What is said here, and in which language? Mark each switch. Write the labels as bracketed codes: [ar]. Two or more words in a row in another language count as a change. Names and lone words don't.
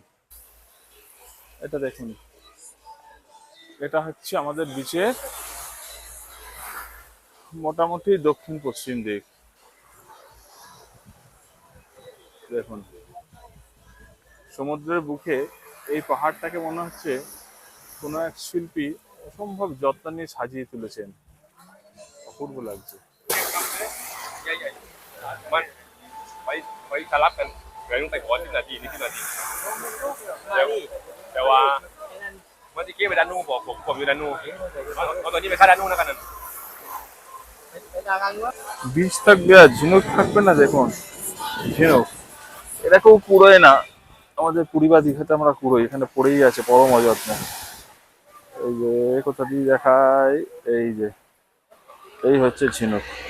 [bn] এটা দেখুন, এটা হচ্ছে আমাদের বিচের মোটামুটি দক্ষিণ পশ্চিম দিক। দেখুন সমুদ্রের বুকে এই পাহাড়টাকে মনে হচ্ছে কোনো এক শিল্পী অসম্ভব যত্ন নিয়ে সাজিয়ে তুলেছেন। অপূর্ব লাগছে। [th] มันไว้สลับกันเดี๋ยวต้องไปขอที่นาทีนี่ที่นาทีแต่ว่าเมื่อกี้ไปด้านนู้นบอกผมอยู่ด้านนู้นเอาตอนนี้ไปข้าด้านนู้นแล้วกัน [bn] বীজ থাকবে আর ঝিনুক থাকবে না। দেখুন ঝিনুক, এটা কেউ কুড়োয় না। আমাদের পুরী বা দীঘাতে আমরা কুড়োই, এখানে পড়েই আছে পরম অযত্নে। এই যে কোথা দিয়ে দেখায়, এই যে এই হচ্ছে ঝিনুক।